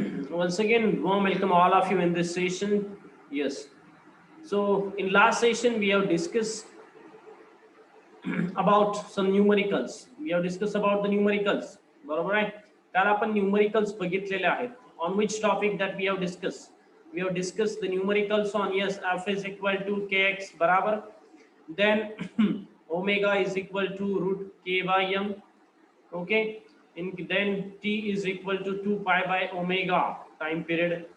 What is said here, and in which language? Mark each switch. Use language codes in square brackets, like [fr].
[en] Once again, warm welcome all of you in this session. Yes. So in last session we have discussed about some numericals. We have discussed about the numericals. [mr] बरोबर आहे. काल आपण numericals बघितलेले आहेत. [en] On which topic that we have discussed? We have discussed the numericals on yes, f is equal to kx बराबर. Then omega is equal to root k by m. Okay. Then t is equal to 2 pi by omega time period.